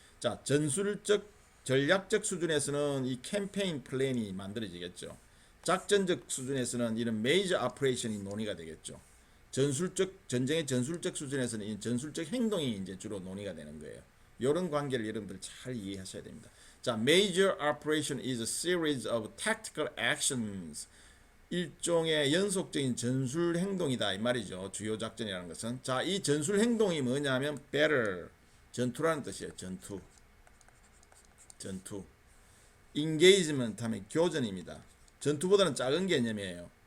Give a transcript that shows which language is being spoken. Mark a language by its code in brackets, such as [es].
[ko] 자, 전술적, 전략적 수준에서는 이 캠페인 플랜이 만들어지겠죠. 작전적 수준에서는 이런 메이저 오퍼레이션이 논의가 되겠죠. 전술적, 전쟁의 전술적 수준에서는 이 전술적 행동이 이제 주로 논의가 되는 거예요. 이런 관계를 여러분들 잘 이해하셔야 됩니다. [en] 자, major operation is a series of tactical actions. [ko] 일종의 연속적인 전술 행동이다 이 말이죠. 주요 작전이라는 것은. 자, 이 전술 행동이 뭐냐면 battle, 전투라는 뜻이에요. 전투. engagement 하면 교전입니다. 전투보다는 작은 개념이에요.